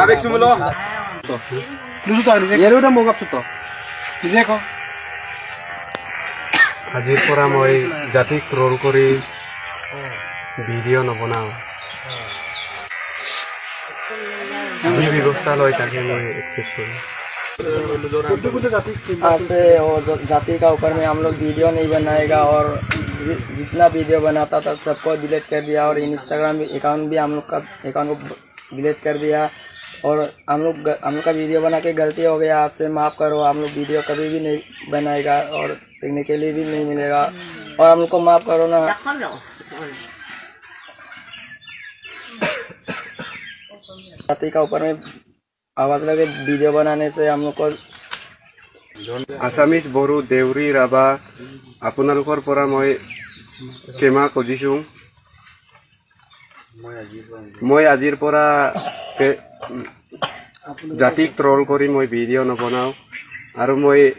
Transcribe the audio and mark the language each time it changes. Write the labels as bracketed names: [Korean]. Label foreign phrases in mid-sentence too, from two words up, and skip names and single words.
[Assamese] আজিৰ পৰা মই জাতিক ট্ৰল কৰি ভিডিঅ' নবনাওঁ যি ব্যৱস্থা লয় তাকে [Hindi] मैं एक्सेप्ट करूँ से और जाति का ऊपर में हम लोग वीडियो नहीं बनाएगा और जितना वीडियो बनाता था सबको डिलीट कर दिया और इंस्टाग्राम अकाउंट भी हम लोग का अकाउंट को डिलीट कर दिया और हम लोग का वीडियो बना के गलती हो गया आपसे माफ़ करो हम लोग वीडियो कभी भी नहीं बनाएगा और देखने के लिए भी नहीं मिलेगा और हम लोग को माफ़ करो ना जाति का ऊपर में आवाज़ लगे वीडियो बनाने से हम लोग को [Assamese] আছামিজ বড়ো দেউৰী ৰাভা আপোনালোকৰ পৰা মই ক্ষমা খুজিছোঁ মই আজিৰ পৰা জাতিক ট্ৰল কৰি মই ভিডিঅ' নবনাওঁ আৰু মই